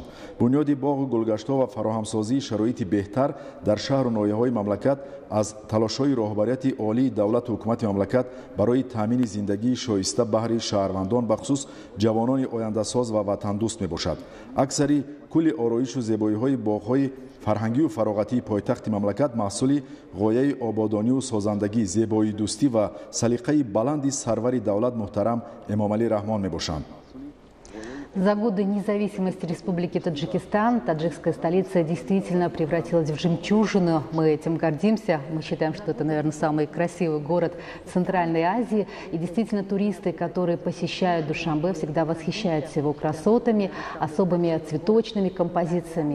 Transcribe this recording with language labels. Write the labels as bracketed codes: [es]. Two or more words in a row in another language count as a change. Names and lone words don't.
[tg] бунёди боғу гулгаштҳо ва фароҳамсозии шароити беҳтар дар шаҳру ноҳияҳои мамлакат аз талошҳои роҳбарияти олии давлату ҳукумати мамлакат барои таъмини зиндагии шоиста баҳри шаҳрвандон, бахусус ҷавонони ояндасоз ва ватандӯст мебошад. аксари кӯли ороишу зебоиҳои боғҳои фарҳангию фароғатии пойтахти мамлакат маҳсули ғояи ободонию созандагӣ, зебоидӯстӣ ва салиқаи баланди сарвари давлат муҳтарам Эмомалӣ Раҳмон мебошанд. [ru] За годы независимости Республики Таджикистан таджикская столица действительно превратилась в жемчужину. Мы этим гордимся. Мы считаем, что это, наверное, самый красивый город Центральной Азии. И действительно туристы, которые посещают Душанбе, всегда восхищаются его красотами, особыми цветочными композициями.